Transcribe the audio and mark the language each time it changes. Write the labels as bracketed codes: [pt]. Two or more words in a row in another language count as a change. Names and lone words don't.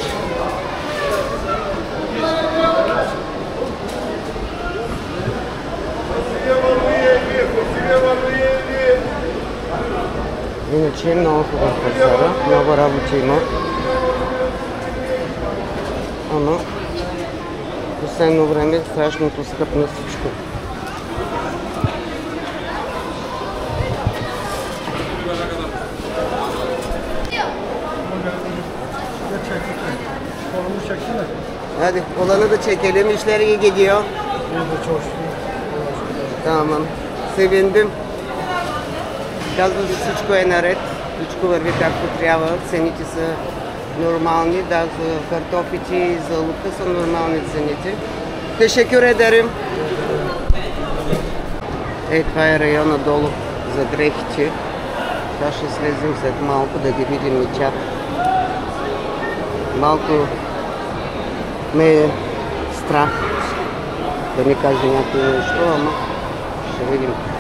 [bg] Иначе е много хубав пазара, много работа има. Ама последно време е страшното скъп на всичко. [tr] Hadi olanı da çekelim. İşleri iyi gidiyor. Tamam. Sevindim. [bg] Казва се, всичко е наред. Всичко върви както трябва. Цените са нормални. Да, за картофите и за лука са нормални цените. [tr] Teşekkür ederim. [bg] Това е района долу за дрехите. Сега ще слезем след малко да ги видим и тях. Малко ме е страх да ми каже някой нещо, ама ще видим.